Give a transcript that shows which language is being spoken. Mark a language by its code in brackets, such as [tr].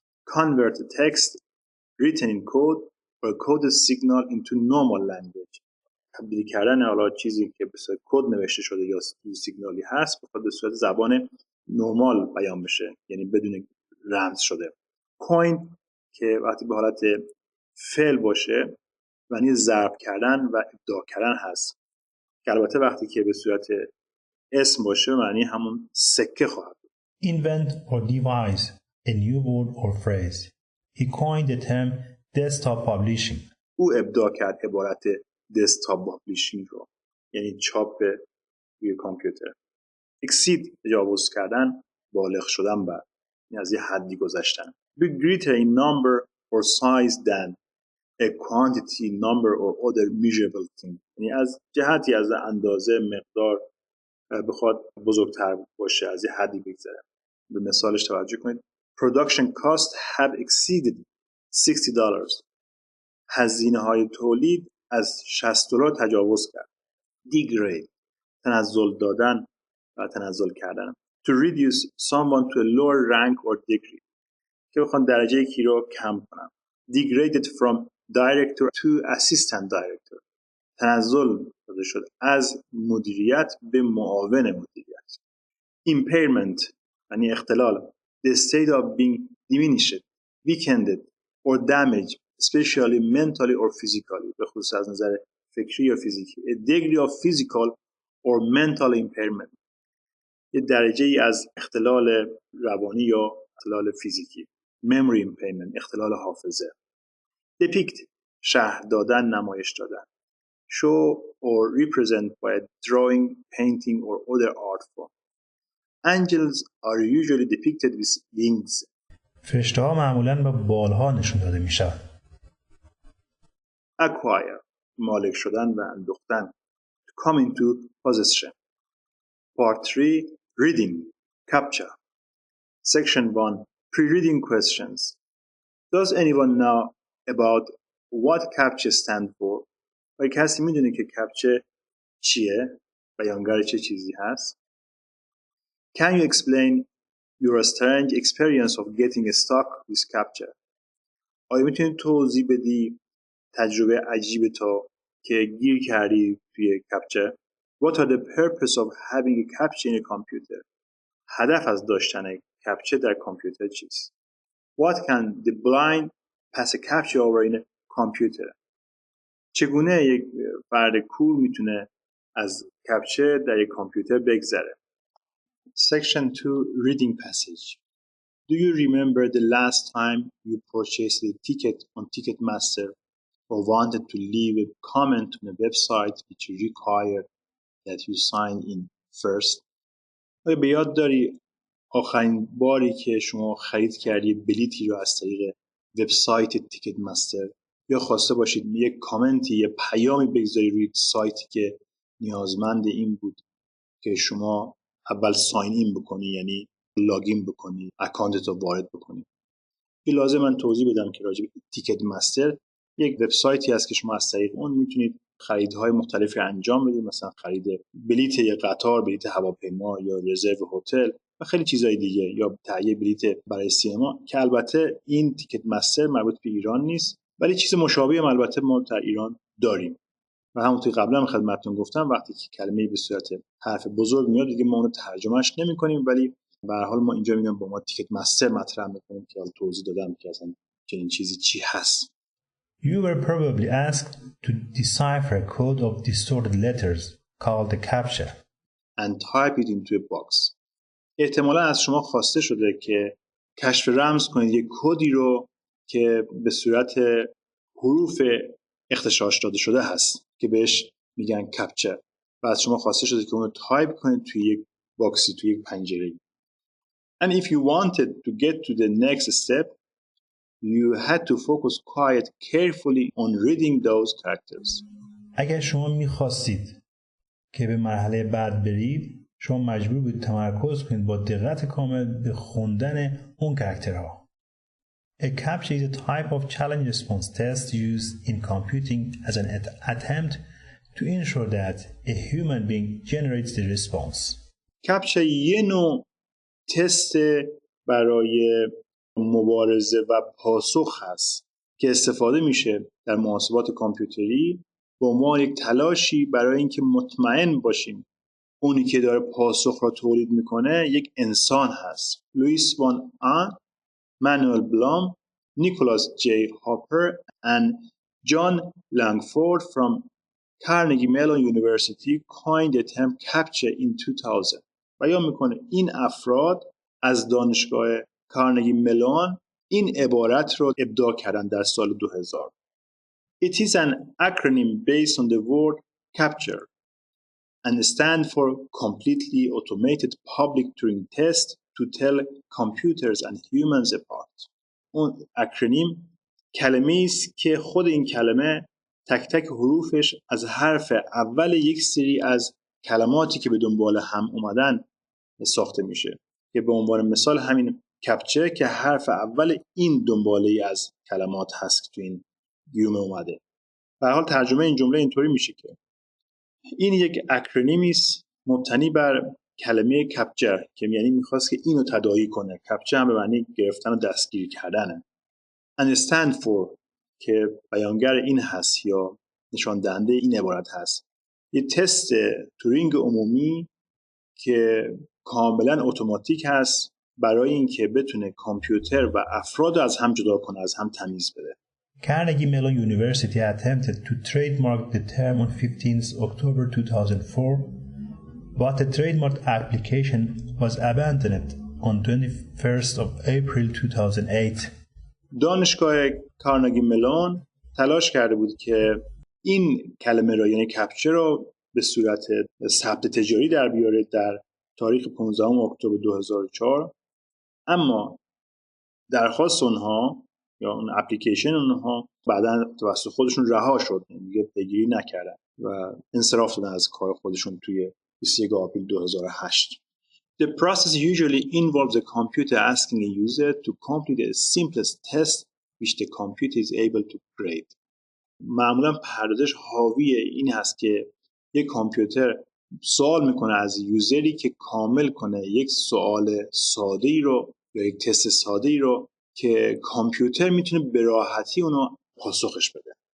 [en] Convert text written in code or coded signal into normal language. [fa] تبدیل کردن حالا چیزی که به صورت کد نوشته شده یا سیگنالی هست بخواد به صورت زبان نرمال بیان بشه، یعنی بدون رمز شده. کوین که وقتی به حالت فعل باشه معنی ضرب کردن و ابداع کردن هست، که البته وقتی که به صورت اسم باشه معنی همون سکه خواهد بود. [en] Invent or devise a new word or phrase. He coined the term desktop publishing. [fa] او ابداع کرد عبارت desktop publishing رو، یعنی چاپ روی کامپیوتر. exceed تجاوز کردن، بالغ شدن بر، یعنی از یه حدی گذشتن. [en] be greater in number or size than a quantity, number or other measurable thing. [fa] یعنی از جهتی از اندازه مقدار بخواد بزرگتر باشه، از یه حدی بگذره. به مثالش توجه کنید. [en] Production costs have exceeded $60. [fa] هزینه‌های تولید از $60 تجاوز کرد. Degrade تنزل دادن و تنزل کردن. [en] To reduce someone to a lower rank or degree [fa] که بخوان درجه یکی رو کم کنن. [en] Degraded from director to assistant director [fa] تنزل داده شد از مدیریت به معاون مدیریت. Impairment یعنی اختلال. [en] The state of being diminished, weakened or damaged, especially mentally or physically. [fa] به خصوص از نظر فکری یا فیزیکی. [en] A degree of physical or mental impairment. [fa] یه درجه ای از اختلال روانی یا اختلال فیزیکی. memory impairment اختلال حافظه. depict شرح دادن، نمایش دادن. [en] show or represent by a drawing, painting or other art form. Angels are usually depicted with wings. [fa] فرشته‌ها معمولاً با بالها نشون داده میشن. acquire مالک شدن و اندوختن. [en] to come into possession. Part 3 reading capture. Section 1 pre-reading questions. Does anyone know about what capture stand for? [fa] و کسی میدونه که capture چیه؟ بیانگر چه چیزی هست؟ [en] Can you explain your strange experience of getting stuck with capture? [fa] آیا میتونی توضیح بدی تجربه عجیب تو که گیر کردی توی capture؟ [en] What are the purpose of having a capture in a computer? [fa] هدف از داشتن capture در کامپیوتر چیست؟ [en] What can the blind pass a capture over in a computer? [fa] چگونه یک فرد کور میتونه از capture در یک کامپیوتر بگذره؟ [en] Section 2 Reading Passage. Do you remember the last time you purchased a ticket on Ticketmaster or wanted to leave a comment on a website which required that you sign in first? [fa] آیا به یاد داری آخرین باری که شما خرید کردی بلیتی رو از طریق وبسایت تیکت مستر یا خواسته باشید یک کامنتی یا پیامی بگذاری روی سایتی که نیازمند این بود که شما اول ساین این بکنی، یعنی لاگین بکنی، اکانتت رو وارد بکنی. این لازم من توضیح بدم که راجع به تیکت مستر یک وبسایتی هست که شما از طریق اون میتونید خریدهای مختلفی انجام بدید، مثلا خرید بلیت یک قطار، بلیت هواپیما یا رزرو هتل و خیلی چیزای دیگه، یا تهیه بلیت برای سینما، که البته این تیکت مستر مربوط به ایران نیست، ولی چیز مشابهی هم البته ما در ایران داریم. و همونطور قبلا خدمتتون گفتم وقتی که کلمه‌ای به صورت حرف بزرگ میاد دیگه ما اون رو ترجمهش نمی‌کنیم، ولی به هر حال ما اینجا میگم با ما تیکت مستر مطرح می‌کنیم که توضیح دادم که اصلا چنین چیزی چی هست. [en] You were probably asked to decipher a code of distorted letters called a CAPTCHA and type it into a box. [fa] احتمالا از شما خواسته شده که کشف رمز کنید یک کدی رو که به صورت حروف اختصاص داده شده هست که بهش میگن کپچر، و از شما خواسته شده که اون رو تایپ کنید توی یک باکسی، توی یک پنجره. [en] And if you wanted to get to the next step, you had to focus quite carefully on reading those characters. [fa] اگر شما میخواستید که به مرحله بعد برید، شما مجبور بودید تمرکز کنید با دقت کامل به خوندن اون کاراکترها. [en] A CAPTCHA is a type of challenge response test used in computing as an attempt to ensure that a human being generates the response. [fa] CAPTCHA یه نوع تست برای مبارزه و پاسخ هست که استفاده میشه در محاسبات کامپیوتری به عنوان یک تلاشی برای اینکه مطمئن باشیم اونی که داره پاسخ را تولید میکنه یک انسان هست. [en] Luis von Ahn, Manuel Blum, Nicholas J Hopper and John Langford from Carnegie Mellon University coined the term CAPTCHA in 2000. [fa] بیان میکنه این افراد از دانشگاه کارنگی ملون این عبارت رو ابداع کردن در سال 2000. [en] It is an acronym based on the word capture and stand for completely automated public Turing test to tell computers and humans apart. [fa] اون اکرونیم کلمه‌ای است که خود این کلمه تک تک حروفش از حرف اول یک سری از کلماتی که به دنبال هم اومدن ساخته میشه، که به عنوان مثال همین کپچه که حرف اول این دنباله از کلمات هست که تو این گیومه اومده. به هر حال ترجمه این جمله اینطوری میشه که این یک اکرونیمی است مبتنی بر کلمه کپچر که یعنی میخواست که اینو تداعی کنه. کپچر هم به معنی گرفتن و دستگیری کردنه. [en] and stand for [fa] که بیانگر این هست یا نشان دهنده این عبارت هست. یه تست تورینگ عمومی که کاملا اتوماتیک هست برای اینکه بتونه کامپیوتر و افراد از هم جدا کنه، از هم تمیز بده. [en] Carnegie Mellon University attempted to trademark the term on 15th October 2004, but the trademark application was abandoned on 21st of April 2008. [fa] دانشگاه کارنگی ملون تلاش کرده بود که این کلمه را یعنی کپچر رو به صورت ثبت تجاری در بیاره در تاریخ 15 اکتبر 2004. اما درخواست اونها یا اون اپلیکیشن اونها بعداً توسط خودشون رها شد، دیگه پیگیری نکردن و انصراف دادن از کار خودشون توی 21 آوریل 2008. [en] The process usually involves a computer asking a user to complete the simplest test which the computer is able to create. [fa] معمولا پردازش حاوی این هست که یک کامپیوتر سوال میکنه از یوزری که کامل کنه یک سوال ساده‌ای رو یا یک تست ساده‌ای رو که کامپیوتر میتونه به راحتی اونو پاسخش بده.